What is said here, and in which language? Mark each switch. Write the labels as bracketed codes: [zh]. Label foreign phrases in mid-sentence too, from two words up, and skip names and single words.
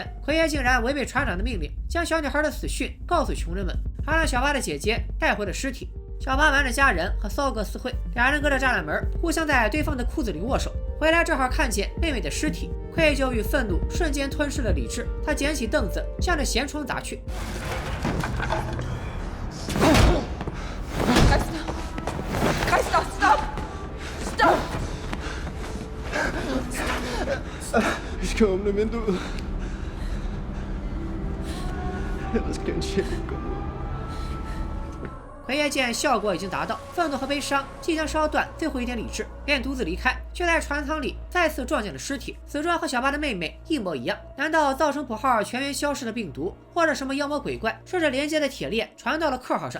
[zh] 奎爷竟然违背船长的命令，将小女孩的死讯告诉穷人们，还让小巴的姐姐带回了尸体。小巴瞒着家人和骚哥私会，俩人隔着栅栏门，互相在对方的裤子里握手。回来正好看见妹妹的尸体，愧疚与愤怒瞬间吞噬了理智。他捡起凳子，向着舷窗砸去。 [de] Ich komme nicht mehr durch. Das kann ich nicht. [zh] 奎爷见效果已经达到，愤怒和悲伤即将烧断最后一点理智，便独自离开。却在船舱里再次撞见了尸体，死状和小巴的妹妹一模一样。难道造成普号全员消失的病毒，或者什么妖魔鬼怪，顺着连接的铁链传到了客号上？